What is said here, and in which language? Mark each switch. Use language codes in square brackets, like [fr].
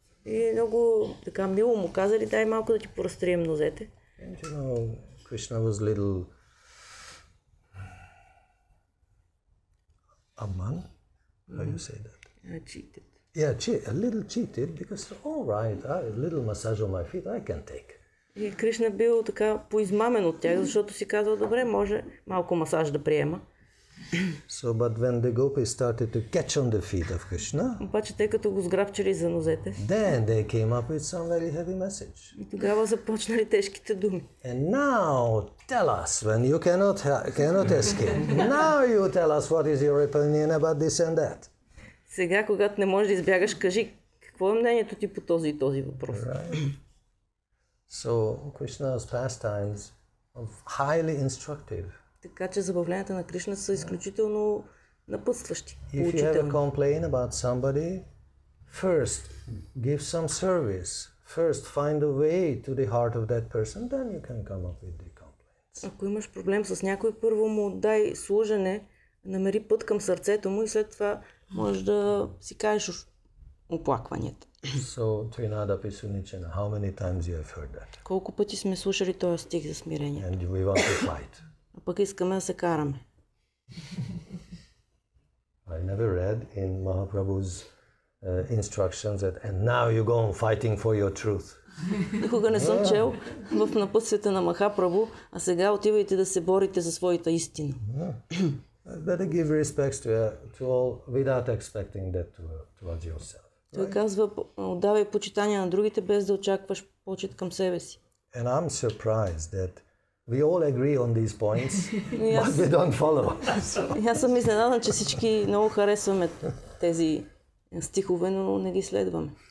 [bg] и много така мило му казали: дай малко да ти поразтрием нозете. [en] And you know, Krishna was little Amman, how you say that? Cheated. a little cheated because, all right, a little massage on my feet I can take. [bg] И Кришна бил така поизмамен от тях, защото си казал, добре, може малко масаж да приема. [en] So, but when the gopis started to catch on the feet of Krishna, [bg] Обаче те като го сграбчили за нозете, [en] then they came up with some very heavy message. [bg] и тогава започнали тежките думи. [en] And now tell us, when you cannot escape, now you tell us what is your opinion about this and that. [bg] Сега, когато не можеш да избягаш, кажи, какво е мнението ти по този и този въпрос? [en] Right. So Krishna's pastimes are highly instructive. [bg] Така че забавленията на Кришна са изключително напътстващи, [en] If you have a [bg] поучителни. [en] complaint about somebody, first give some service. First find a way to the heart of that person, then you can come up with the complaints. [bg] Ако имаш проблем с някой, първо му дай служене, намери път към сърцето му и след това можеш да си кажеш оплакванията. [en] So Trinada Pisunichana, how many times you have heard that? [bg] Колко пъти сме слушали този стих за смирение? [en] And we want to fight. [bg] А пък искаме да се караме. [en] I never read in Mahaprabhu's instructions that, and now you go on fighting for your truth. [bg] Никога не съм чел в напътствията на Махапрабху, а сега отивайте да се борите за своята истина. [en] Better give respects to all without expecting that towards yourself. [bg] Той казва, отдавай почитание на другите, без да очакваш почит към себе си. [en] And I'm surprised that we all agree on these points, but we don't follow. [bg] И аз съм изненадан, че всички много харесваме тези стихове, но не ги следваме.